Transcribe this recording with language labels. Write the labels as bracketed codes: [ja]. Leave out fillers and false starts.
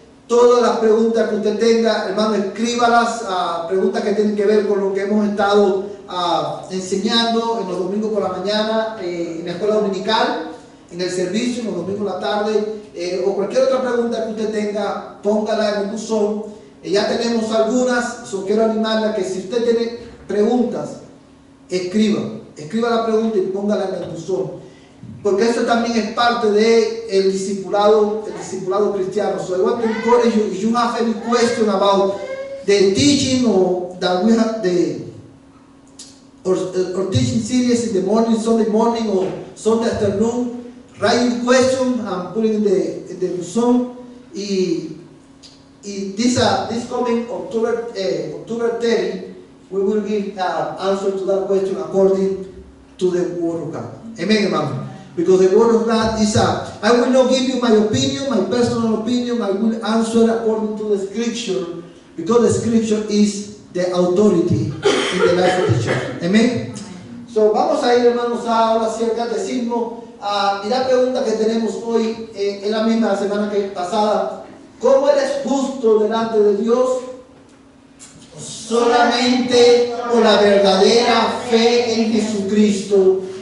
[es] Todas las preguntas que usted tenga, hermano, escríbalas, preguntas que tienen que ver con lo que hemos estado enseñando en los domingos por la mañana, en la escuela dominical, en el servicio, en los domingos por la tarde, o cualquier otra pregunta que usted tenga, póngala en el buzón. Ya tenemos algunas, quiero animarle a que si usted tiene preguntas, escriba la pregunta y póngala en el buzón, porque eso también es parte del discipulado cristiano. [en] So I want to encourage you, if you have any question about the teaching or that we have or teaching series in the morning, Sunday morning or Sunday afternoon, write your question and put it in the buzón. This coming October 30, we will give answer to that question according to the Word of God. Amen, hermano. Because the Word of God is I will not give you my opinion, my personal opinion. I will answer according to the Scripture, because the Scripture is the authority in the life of the church. Amen. [es] So vamos a ir, hermanos, ahora sí al catecismo. Y la pregunta que tenemos hoy es la misma la semana pasada. ¿Cómo eres justo delante de Dios? Solamente por la verdadera fe en Jesucristo.